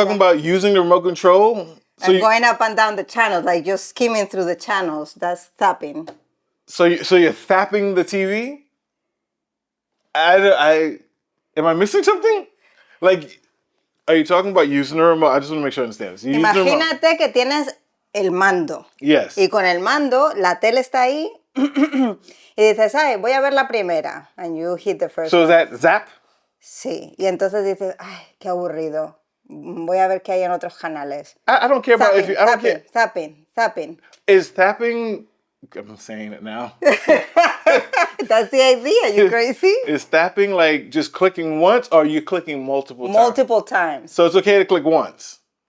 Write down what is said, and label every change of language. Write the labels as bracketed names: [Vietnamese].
[English] talking about using the remote control? And going up and down the channels, like just skimming through the channels. That's zapping. So you're zapping the TV? Am I missing something? Like, are you talking about using the remote? I just want to make sure I understand this. You use the remote. [Spanish] Imagínate que tienes el mando. [English] Yes. [Spanish] Y con el mando, la tele está ahí. Y dices, ay, voy a ver la primera. [English] And you hit the first So is that zap? [Spanish] Sí. Y entonces dices, ay, qué aburrido. Voy a ver qué hay en otros canales. [English] I don't care about if you. I don't care. Zapping. Is tapping? I'm saying it now. That's the idea. You crazy? Is tapping like just clicking once, or are you clicking multiple times? Multiple times. So it's okay to click once.